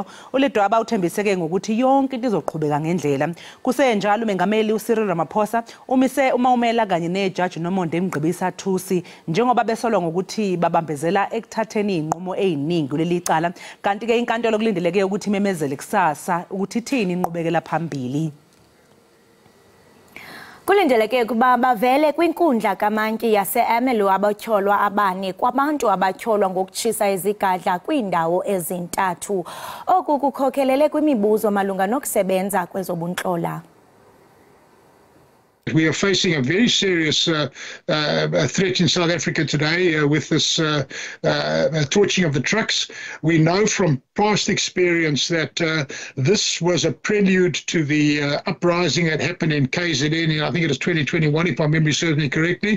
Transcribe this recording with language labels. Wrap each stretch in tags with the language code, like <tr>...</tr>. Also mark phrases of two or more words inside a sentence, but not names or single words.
<zu>uLedwaba uthembiseke ngokuthi yonke into izoqhubeka ngendlela. Kusenjalo umengameli uCyril Ramaphosa umise uMaumela kanye nejaji Nomonde Mgqibisa Thusi njengoba besolwa ngokuthi babambezela ekuthatheni inqumo eziningi kuleli cala kanti ke inkantolo kulindeleke ukuthi imemezele kusasa ukuthi ithini inqubekela phambili.</zu> <xh>Kulindeleke kuba bavele kwinkundla kaMantyi yase-Ermelo abatyholwa abane kwabantu abatyholwa ngokutshisa izigadla kwiindawo ezintathu. Oku kukhokhelele kwimibuzo malunga nokusebenza kwezobuntlola.</xh> <en>We are facing a very serious threat in South Africa today with this torching of the trucks. We know from past experience that this was a prelude to the uprising that happened in KZN, I think it was 2021, if my memory serves me correctly.</en>